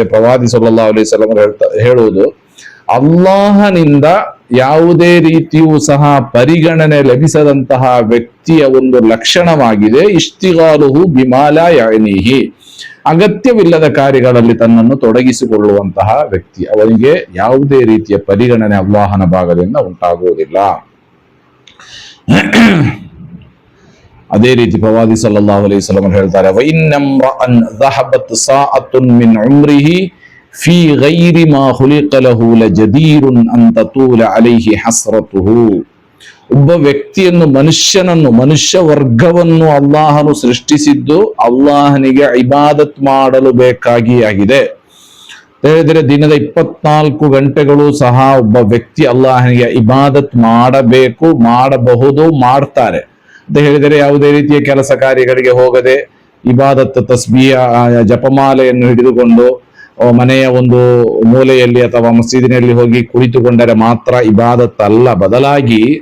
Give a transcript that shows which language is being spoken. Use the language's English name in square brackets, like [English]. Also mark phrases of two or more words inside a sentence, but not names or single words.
[Kannada] ಪ್ರವಾದಿ [Arabic] صلى الله عليه وسلم [Kannada] ಹೇಳುವುದು, ಅಲ್ಲಾಹನಿಂದ ಯಾವುದೇ ರೀತಿಯೂ ಸಹ ಪರಿಗಣನೆ ಲಭಿಸದಂತಹ ವ್ಯಕ್ತಿಯ ಒಂದು ಲಕ್ಷಣವಾಗಿದೆ [Arabic] اشتغاله بما لا يعنيه, [Kannada] ಅಗತ್ಯವಿಲ್ಲದ ಕಾರ್ಯಗಳಲ್ಲಿ ತನ್ನನ್ನು ತೊಡಗಿಸಿಕೊಳ್ಳುವಂತಹ ವ್ಯಕ್ತಿ. ಅವನಿಗೆ ಯಾವುದೇ ರೀತಿಯ ಪರಿಗಣನೆ ಅಲ್ಲಾಹನ ಭಾಗದಿಂದ ಉಂಟಾಗುವುದಿಲ್ಲ. ಅದೇ ರೀತಿ ಪ್ರವಾದಿ [Arabic] صلى الله عليه وسلم ಹೇಳ್ತಾರೆ, وإن امرأً ذهبت ساعة من عمره في غير ما خلق له لجدير أن تطول عليه حسرته. [Kannada] ಒಬ್ಬ ವ್ಯಕ್ತಿಯನ್ನು, ಮನುಷ್ಯ ವರ್ಗವನ್ನು ಅಲ್ಲಾಹನು ಸೃಷ್ಟಿಸಿದ್ದು ಅಲ್ಲಾಹನಿಗೆ ಇಬಾದತ್ ಮಾಡಲು ಬೇಕಾಗಿ ಆಗಿದೆ. ಹೇಳಿದರೆ ದಿನದ 24 ಗಂಟೆಗಳು ಸಹ ಒಬ್ಬ ವ್ಯಕ್ತಿ ಅಲ್ಲಾಹನಿಗೆ ಇಬಾದತ್ ಮಾಡಬಹುದು, ಮಾಡ್ತಾರೆ ಅಂತ ಹೇಳಿದರೆ ಯಾವುದೇ ರೀತಿಯ ಕೆಲಸ ಕಾರ್ಯಗಳಿಗೆ ಹೋಗದೆ ಇಬಾದತ್ ತಸ್ಬೀಹ ಜಪಮಾಲೆಯನ್ನು ಹಿಡಿದುಕೊಂಡು ಮನೆಯ ಒಂದು ಮೂಲೆಯಲ್ಲಿ ಅಥವಾ ಮಸೀದಿನಲ್ಲಿ ಹೋಗಿ ಕುಳಿತುಕೊಂಡರೆ ಮಾತ್ರ ಇಬಾದತ್ ಅಲ್ಲ, ಬದಲಾಗಿ